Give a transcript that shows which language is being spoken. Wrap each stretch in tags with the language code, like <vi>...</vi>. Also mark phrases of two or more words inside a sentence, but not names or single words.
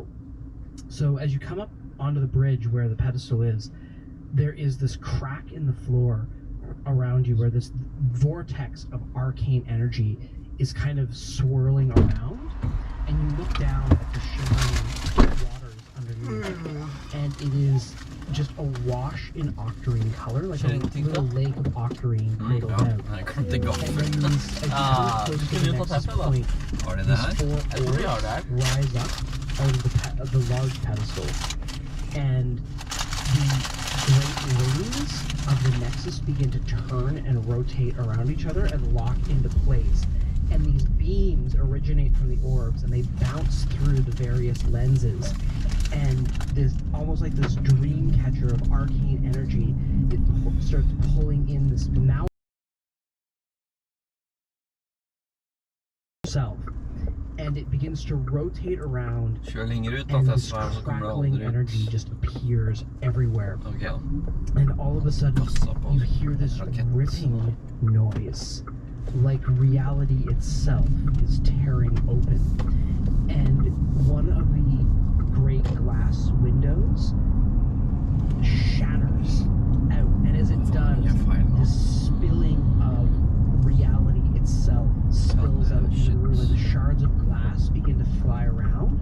<en>So as you come up onto the bridge where the pedestal is, there is this crack in the floor around you where this vortex of arcane energy is kind of swirling around, and you look down at the shimmering waters underneath, and it is just awash in octarine color, like a little lake of octarine cradled out.</en> <no>Jeg kan ikke gå</no> <en>And</en> <no>for</no> <en>then</en> <no>det.</no> <en>these, as you get closer to</en> <no>Skulle</no> <en>the</en> <no>vi ta</no> <en>nexus</en> <no>teppet, da?</no> <en>point,</en> <no>Var det</no> <en>these</en> <no>der? 4 Jeg tror vi har det her.</no> <en>orbs rise up out of the large pedestal, and the great rings of the nexus begin to turn and rotate around each other and lock into place. And these beams originate from the orbs, and they bounce through the various lenses. And this, almost like this dream catcher of arcane energy, it starts pulling in this now self, and it begins to rotate around,</en> <no>Kjør lenger ut, da,</no> <en>and</en> <no>til</no> <en>this</en> <no>Sverre, så kommer du</no> <en>crackling</en> <no>aldri</no> <en>energy</en> <no>ut.</no> <en>just appears everywhere.</en> <no>Ok, da.</no> <en>And all of a sudden,</en> <no>Passa på.</no> <en>you hear this</en> <no>Rakett.</no> <en>ripping noise, like reality itself is tearing open. And one of the great glass windows shatters out, and as it does, this spilling of reality itself spills out into the room, and the shards of glass begin to fly around.</en>